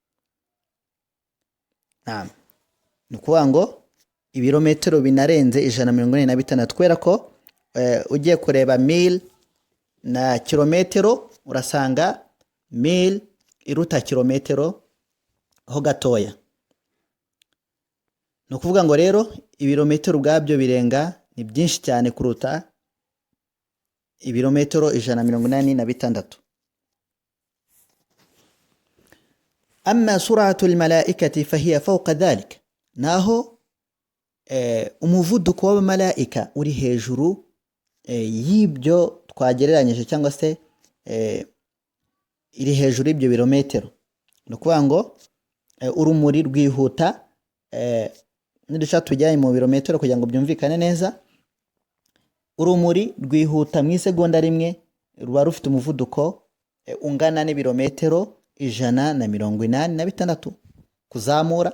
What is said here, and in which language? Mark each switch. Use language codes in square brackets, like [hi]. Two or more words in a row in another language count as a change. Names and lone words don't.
[rw] Ni ukuvuga ngo ibirometero binarenze 186, kubera ko ugiye kureba mil na kilometero urasanga mil iruta kilometero ho gatoya. Ni ukuvuga ngo rero ibirometero ubwabyo birenga ni byinshi cyane kuruta ibirometero 186. [ar] أما سرعة الملائكة فهي فوق ذلك، [rw] naho umuvuduko w'abamalaika uri hejuru y'ibyo twagereranyije cyangwa se iri hejuru y'ibyo birometero. Ni ukuvuga ngo urumuri rwihuta, nidushaka tujyanye mu birometero kugira ngo byumvikane neza, urumuri rwihuta mu isegonda rimwe ruba rufite umuvuduko ungana n'ibirometero 186 kuzamura.